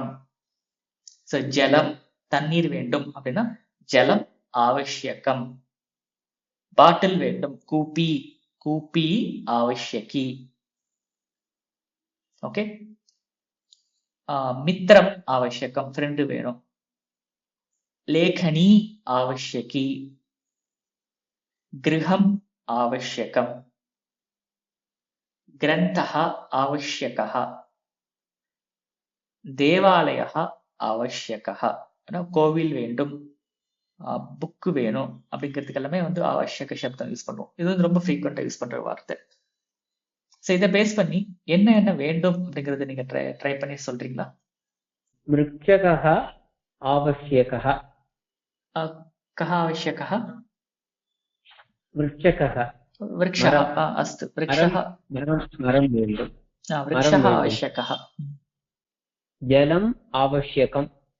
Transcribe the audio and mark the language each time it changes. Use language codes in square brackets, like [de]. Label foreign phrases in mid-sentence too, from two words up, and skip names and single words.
[ta] ஜலம் தண்ணீர் வேண்டும் அப்படின்னா [sa] जलम् आवश्यकम्. [ta] பாட்டில் வேண்டும் கூப்பி, [sa] कूपी आवश्यकी. [ta] ஓகே. [sa] मित्रम् आवश्यकम्, [ta] ஃப்ரெண்டு வேணும். [sa] लेखनी आवश्यकी, गृहम् आवश्यकम्, ग्रन्थः आवश्यकः, देवालयः आवश्यकः. [ta] கோவில் வேண்டும், புக்கு வேணும் அப்படிங்கிறதுக்கு எல்லாமே [sa] आवश्यक शब्दम् [ta] யூஸ் பண்ணுவோம். இது ரொம்ப ஃப்ரீக்வெண்டா யூஸ் பண்ற வார்த்தை. இதை பேஸ் பண்ணி என்ன என்ன வேண்டும் அப்படிங்கறத நீங்க ட்ரை பண்ணி சொல்றீங்களா? [sa] वृक्षकः आवश्यकः. कः आवश्यकः? वृक्षकः. वृक्षः. अस्तु, वृक्षः. [ta] மரம் வேண்டும். [sa] वृक्षः आवश्यकः. जलम् आवश्यकम्.